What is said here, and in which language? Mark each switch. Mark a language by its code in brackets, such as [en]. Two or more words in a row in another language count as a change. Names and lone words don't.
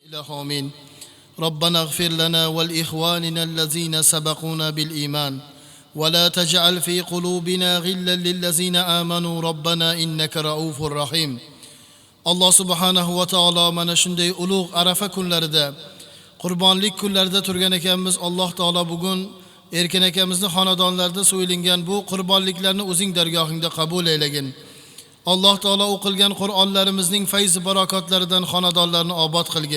[ar] إله آمين. ربنا اغفر لنا والإخواننا الذين سبقونا بالإيمان ولا تجعل في قلوبنا غلا للذين آمنوا ربنا إنك رؤوف رحيم. الله سبحانه وتعالى [uz] mana shunday ulug' Arafa kunlarida, qurbonlik kunlarida turgan ekanmiz. Alloh taolo bugun Erkin akamizning xonadonlarida so'yilgan bu qurbonliklarni o'zing dargohingda qabul aylagin. Alloh taolo o'qilgan Qur'onlarimizning fayz barokatlaridan xonadonlarni obod qilgin.